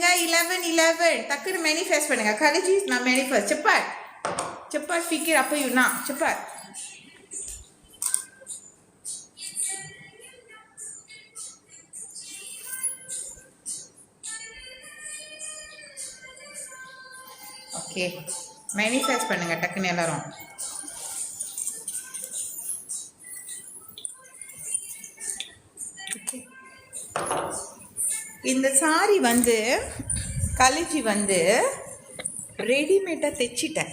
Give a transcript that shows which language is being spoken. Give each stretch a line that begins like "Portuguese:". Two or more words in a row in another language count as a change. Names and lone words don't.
Tamil: 11 டக்குன்னு மேனிஃபெஸ்ட் பண்ணுங்க. காலேஜ் நான் மேனிஃபெஸ்ட்
Malay: cepat fikir apa you nak, cepat.
Tamil: Okay, மேனிஃபெஸ்ட் பண்ணுங்க டக்குன்னு எல்லாரும். இந்த சாரி வந்து கலிஜி வந்து ரெடிமேடாக தைச்சிட்டேன்.